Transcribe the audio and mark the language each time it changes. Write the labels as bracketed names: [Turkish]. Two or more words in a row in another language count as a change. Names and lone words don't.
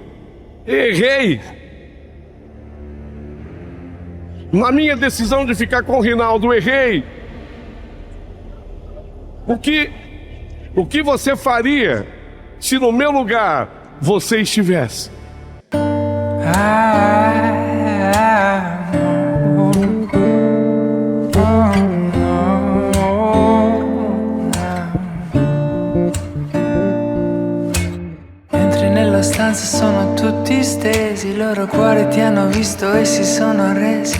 [Portuguese] Errei. Na minha decisão de ficar com o Rinaldo, errei. O que você faria se no meu lugar você estivesse? [Italian] Entri nella stanza, sono tutti stesi, i loro cuori ti hanno visto e si sono arresi.